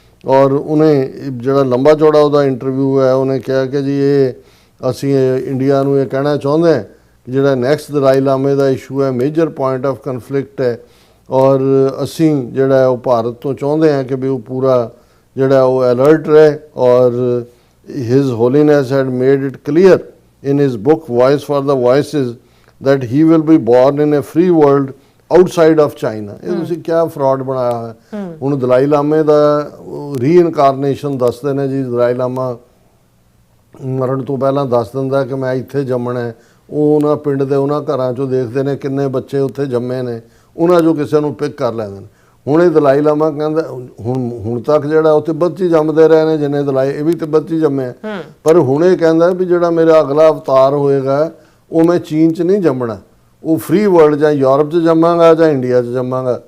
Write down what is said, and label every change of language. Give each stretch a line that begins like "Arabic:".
Punjabi: ਔਰ ਉਹਨੇ ਜਿਹੜਾ ਲੰਬਾ ਚੌੜਾ ਉਹਦਾ ਇੰਟਰਵਿਊ ਹੈ, ਉਹਨੇ ਕਿਹਾ ਕਿ ਜੀ ਇਹ ਅਸੀਂ ਇੰਡੀਆ ਨੂੰ ਇਹ ਕਹਿਣਾ ਚਾਹੁੰਦੇ ਹਾਂ ਕਿ ਜਿਹੜਾ ਨੈਕਸਟ ਦਲਾਈ ਲਾਮੇ ਦਾ ਇਸ਼ੂ ਹੈ
English: major point of conflict
Punjabi: ਹੈ, ਔਰ ਅਸੀਂ ਜਿਹੜਾ ਉਹ ਭਾਰਤ ਤੋਂ ਚਾਹੁੰਦੇ ਹਾਂ ਕਿ ਵੀ ਉਹ ਪੂਰਾ ਜਿਹੜਾ ਉਹ ਅਲਰਟ ਰਹੇ, ਔਰ
English: His Holiness had made it clear in his book Voice for the Voices that he will be born in a free world outside of China.
Punjabi: ਇਹ ਤੁਸੀਂ ਕਿਆ ਫਰਾਡ ਬਣਾਇਆ ਹੋਇਆ। ਹੁਣ ਦਲਾਈ ਲਾਮੇ ਦਾ ਰੀਇਨਕਾਰਨੇਸ਼ਨ ਦੱਸਦੇ ਨੇ ਜੀ, ਦਲਾਈ ਲਾਮਾ ਮਰਨ ਤੋਂ ਪਹਿਲਾਂ ਦੱਸ ਦਿੰਦਾ ਕਿ ਮੈਂ ਇੱਥੇ ਜੰਮਣਾ ਹੈ। ਉਹ ਉਹਨਾਂ ਪਿੰਡ ਦੇ ਉਹਨਾਂ ਘਰਾਂ ਚੋਂ ਦੇਖਦੇ ਨੇ ਕਿੰਨੇ ਬੱਚੇ ਉੱਥੇ ਜੰਮੇ ਨੇ, ਉਹਨਾਂ ਚੋਂ ਕਿਸੇ ਨੂੰ ਪਿਕ ਕਰ ਲੈਂਦੇ ਨੇ। ਹੁਣ ਇਹ ਦਲਾਈ ਲਾਮਾ ਕਹਿੰਦਾ ਹੁਣ ਤੱਕ ਜਿਹੜਾ ਉਹ ਤਿੱਬਤ 'ਚ ਹੀ ਜੰਮਦੇ ਰਹੇ ਨੇ, ਜਿੰਨੇ ਦਲਾਈ ਇਹ ਵੀ ਤਿੱਬਤ 'ਚ ਹੀ ਜੰਮੇ ਆ, ਪਰ ਹੁਣ ਇਹ ਕਹਿੰਦਾ ਵੀ ਜਿਹੜਾ ਮੇਰਾ ਅਗਲਾ ਅਵਤਾਰ ਹੋਏਗਾ ਉਹ ਮੈਂ ਚੀਨ 'ਚ ਨਹੀਂ ਜੰਮਣਾ, ਉਹ
English: free world
Punjabi: ਜਾਂ ਯੂਰਪ 'ਚ ਜੰਮਾਂਗਾ ਜਾਂ ਇੰਡੀਆ 'ਚ ਜੰਮਾਂਗਾ।